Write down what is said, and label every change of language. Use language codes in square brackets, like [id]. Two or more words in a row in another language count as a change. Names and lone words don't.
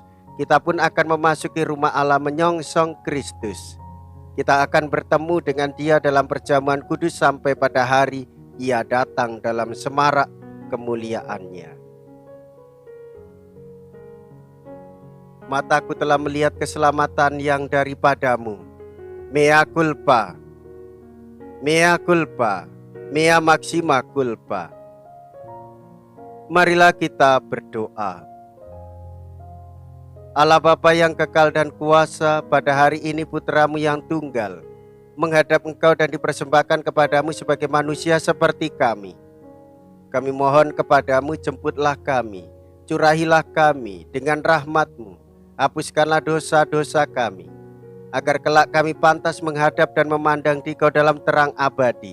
[id] Kita pun akan memasuki rumah Allah menyongsong Kristus. Kita akan bertemu dengan Dia dalam perjamuan kudus sampai pada hari Ia datang dalam semarak kemuliaannya. Mataku telah melihat keselamatan yang daripadamu. [la] Mea culpa, mea culpa, mea maxima culpa. [id] Marilah kita berdoa. Allah Bapa yang kekal dan kuasa, pada hari ini putra-Mu yang tunggal menghadap Engkau dan dipersembahkan kepadamu sebagai manusia seperti kami. Kami mohon kepadamu, jemputlah kami, curahilah kami dengan rahmat-Mu, hapuskanlah dosa-dosa kami, agar kelak kami pantas menghadap dan memandang Dikau dalam terang abadi.